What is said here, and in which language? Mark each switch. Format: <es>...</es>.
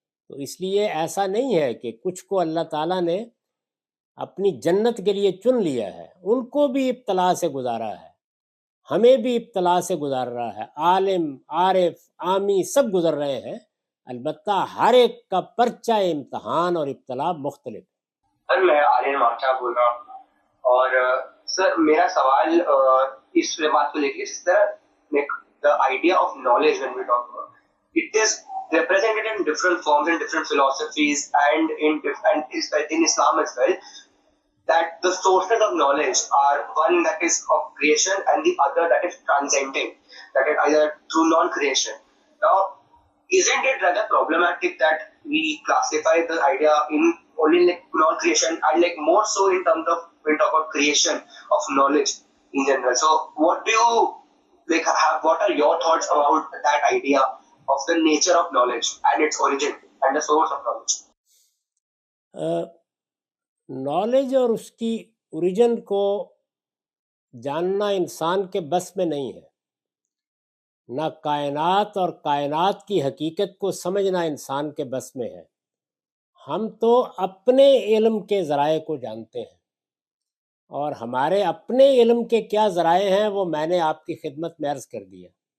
<hi>तो इसलिए ऐसा नहीं है कि कुछ को अल्लाह ताला ने अपनी जन्नत के लिए चुन लिया है, उनको भी इब्तला से गुजारा है, हमें भी इब्तला से गुजार रहा है। आलिम, आरिफ, आमी सब गुजर रहे हैं, अलबत्ता हर एक का पर्चा इम्तहान और इब्तला मुख्तलिफ। सर मैं आर्यन मार्चा बोल रहा हूँ और सर मेरा सवाल इस बात को लेकर इस तरह</hi> <en>The idea of knowledge when we talk about it is represented in different forms and different philosophies and in Islam as well, that the sources of knowledge are one that is of creation and the other that is transcending, that is either through non-creation. Now, isn't it rather problematic that we classify the idea in only like non-creation and like more so in terms of when we talk about creation of knowledge in general? So what do you like have, what are your thoughts about that idea of the nature of knowledge and its origin and the source of knowledge?</en> <hi>Knowledge और उसकी origin को जानना इंसान के बस में नहीं है, ना कायनात और कायनात की हकीकत को समझना इंसान के बस में है। हम तो अपने इल्म के ज़राए को जानते हैं और हमारे अपने इल्म के क्या ज़राए हैं वो मैंने आपकी खिदमत में अर्ज़ कर दिया।</hi>